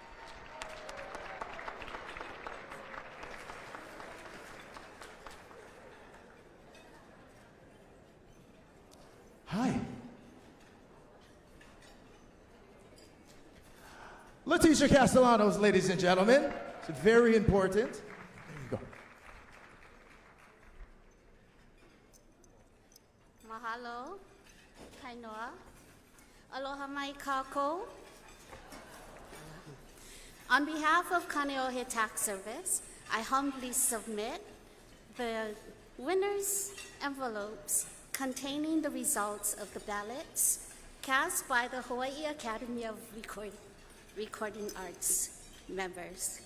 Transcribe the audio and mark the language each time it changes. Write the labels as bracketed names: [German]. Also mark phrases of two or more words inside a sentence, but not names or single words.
[English] Hi. Leticia Castellanos, ladies and gentlemen. It's very important. There you go. [Hawaiian] Mahalo, kainoa, aloha mai kākou. [English] On behalf of Kaneohe Tax Service, I humbly submit the winner's envelopes containing the results of the ballots cast by the Hawaii Academy of Recording Arts members.